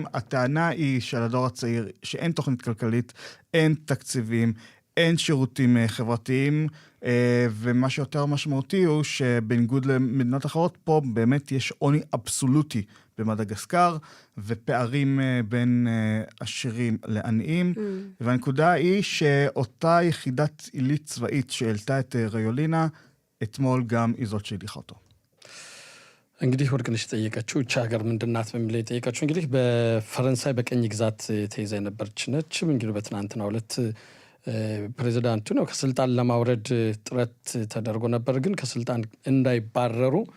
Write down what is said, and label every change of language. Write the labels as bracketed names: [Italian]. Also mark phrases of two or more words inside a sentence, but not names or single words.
[Hebrew] הטענה היא של הדור הצעיר שאין תוכנית כלכלית, אין תקציבים, אין שירותים חברתיים, ומה שיותר משמעותי הוא שבניגוד למדינות אחרות, פה באמת יש עוני אבסולוטי במדגסקר, ופערים בין עשירים לעניים, והנקודה היא שאותה יחידת עילית צבאית שהעלתה את ריולינה, אתמול גם היא זאת שהדיחה אותו. [Amharic] እንግዲህ ወርቅነሽ ጠየቀችው እቺ ሀገር ምንድናት በሚል ጠየቀችው እንግዲህ በፈረንሳይ በቀኝ ግዛት ተይዛ የነበረች ነች እንግዲህ በትናንትናው ዕለት ፕሬዝዳንቱ ነው ከስልጣን ለማውረድ ጥረት ተደርጎ ነበር ግን ከስልጣን እንዳይባረሩ